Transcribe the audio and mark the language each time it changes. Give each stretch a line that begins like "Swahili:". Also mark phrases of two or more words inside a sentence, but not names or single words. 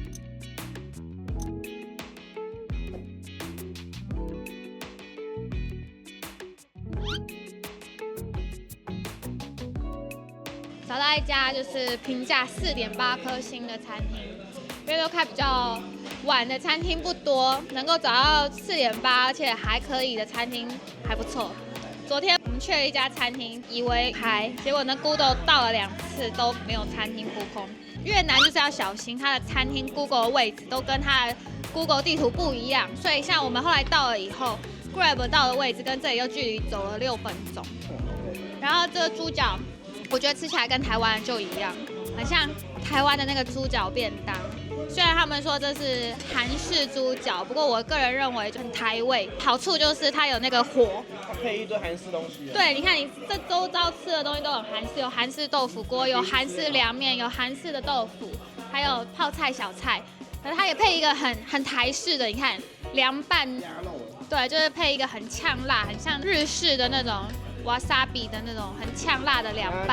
Chinese: 找到一家就是評價4.8顆星的餐廳，因为都開比較晚的餐廳不多，能夠找到4.8而且還可以的餐廳還不錯。昨天我們去了一家餐廳，以為開，結果呢 Google 到了2次都沒有餐廳撲空。越南就是要小心，它的餐廳 Google 的位置都跟它的 Google 地圖不一樣，所以像我們後來到了以後 ，Grab 到的位置跟這裡又距離走了6分鐘。然後這個豬腳，我覺得吃起來跟台灣就一樣，很像台灣的那個豬腳便當。雖然他們說這是韓式豬腳，不過我個人認為就很台味。好處就是它有那個火，它配一堆韓式東西。對，你看你這周遭吃的東西都很韓式，有韓式豆腐鍋，有韓式涼麵，有韓式的豆腐，還有泡菜小菜。可是它也配一個很台式的，你看涼拌，對，就是配一個很嗆辣，很像日式的那種。wasabi 的那種很嗆辣的涼拌，